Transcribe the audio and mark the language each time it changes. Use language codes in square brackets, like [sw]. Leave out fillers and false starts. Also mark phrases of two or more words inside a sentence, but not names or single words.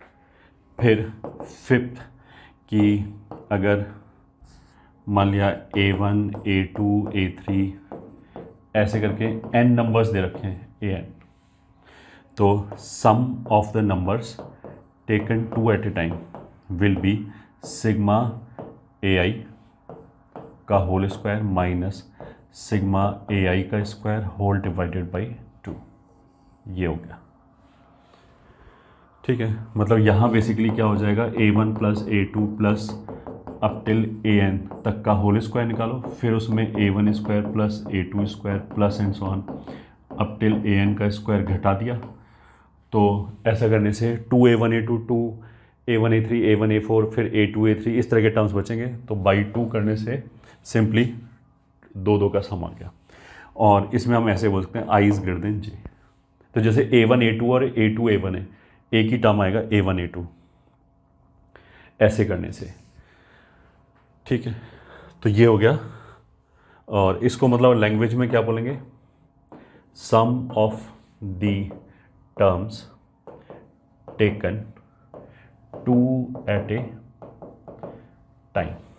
[hi] फिर फिफ्थ कि अगर मान लिया a1 a2 a3 ऐसे करके n नंबर्स दे रखे हैं an, तो [en] sum of the numbers taken 2 at a time will be sigma ai [hi] का [en] whole square minus sigma ai [hi] का [en] square whole divided by 2. [hi] ये हो गया, ठीक है। मतलब यहाँ बेसिकली क्या हो जाएगा, [en] a1 + a2 plus up till an [hi] तक का [en] whole square [hi] निकालो, फिर उसमें [en] a1 square plus a2 square plus and so on up till an [hi] का स्क्वायर घटा दिया। तो ऐसा करने से 2a1 a2 2a1 a3 a1 a4 फिर a2 a3 इस तरह के टर्म्स बचेंगे। तो बाई 2 करने से सिंपली 2 का सम आ गया। और इसमें हम ऐसे बोल सकते हैं [en] i is greater than j. [hi] तो जैसे a1 a2 और a2 a1 है, एक ही टर्म आएगा a1 a2 ऐसे करने से, ठीक है। तो ये हो गया। और इसको मतलब लैंग्वेज में क्या बोलेंगे, [en] sum of the terms taken 2 at a time.